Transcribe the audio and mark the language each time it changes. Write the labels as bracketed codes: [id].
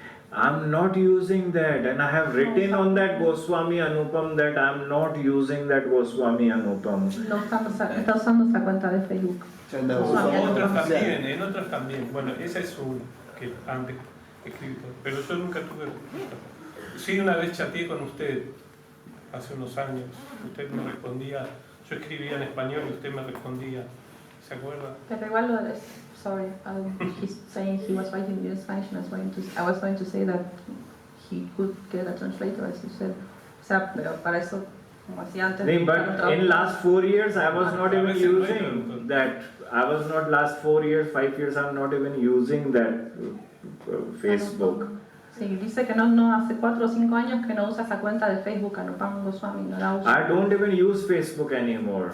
[en] I'm not using that, and I have written on that Goswami Anupam that I'm not using that Goswami Anupam. [es] No está usando esa cuenta de Facebook. En otras también. Bueno, esa es una que antes escrito, pero yo nunca tuve respuesta. Sí, una vez chateé con usted hace unos años. Usted me respondía, yo escribía en español y usted me respondía. ¿Se acuerda? Pero igual [en] sorry, he's saying he was writing in Spanish, and I was going to say that he could get a translator, as you said. [es] O sea, pero para eso, como hacía antes. [en] But in last 4 years, I was not even using that. Last 4 years, 5 years, I'm not even using that Facebook. [es] Sí, dice que no hace 4 o 5 años que no usa esa cuenta de Facebook, Anupam Goswami, no la usa. [en] I don't even use Facebook anymore.